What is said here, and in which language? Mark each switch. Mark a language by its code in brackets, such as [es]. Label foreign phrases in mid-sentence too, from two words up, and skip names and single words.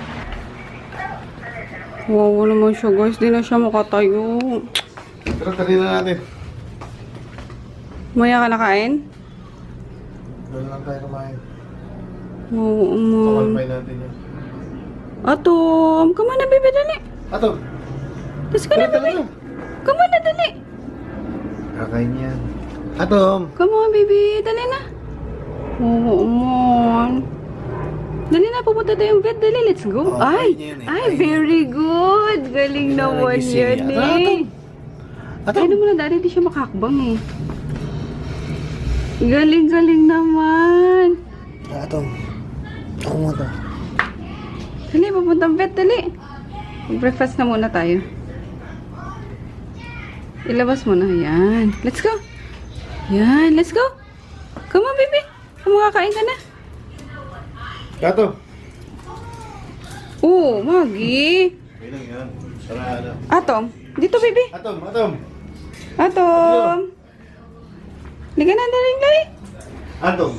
[tl] Wow, naman siya, guys. Di na siya makatayo. Pero tali na natin. Maya ka nakain? Doon lang tayo kumain. Oo, Pakalpay natin yun. Atom, [en] come on na, baby, [tl] dali. Atom! Tapos ka na, [en] baby. Come on [tl] na, dali. Kakain yan. Atom! [en] Come on, baby. [tl] Dali na. Oo, man. Dali na, pupunta tayong vet. Dali, [en] let's go. Oh, Ay, [tl] ayun yan eh. ay, Ayun. [en] very good. Galing [tl] Ayun na, naman nagising yan eh. eh. Atom! Ay, mo na, daddy, di siya makakbang eh. Galing-galing naman. Atom! Ako nga to. Dali, papuntang vet, dali. Breakfast na muna tayo. Ilabas mo na. Yan. [en] Let's go. Yan, let's go. Come on, baby. [tl] Kumakain ka na. Atom! Oo, Magi. Okay lang yan. Para ano. Atom. Dito, baby. Atom! Atom! Atom. Liga na, dali. Atom!